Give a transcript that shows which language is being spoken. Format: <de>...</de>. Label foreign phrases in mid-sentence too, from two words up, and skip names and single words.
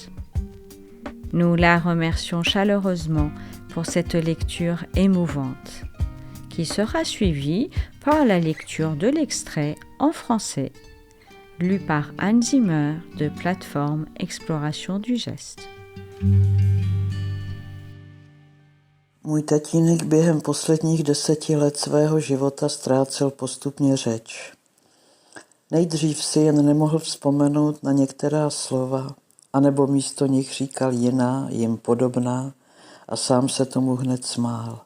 <fr>Nous la remercions chaleureusement pour cette lecture émouvante, qui sera suivie par la lecture de l'extrait en français, lu par Anne Zimmer de plateforme Exploration du geste.</fr> <cs>Můj tatínek během posledních 10 let svého života ztrácel postupně řeč. Nejdřív si jen nemohl vzpomenout na některá slova, anebo místo nich říkal jiná, jim podobná a sám se tomu hned smál.</cs>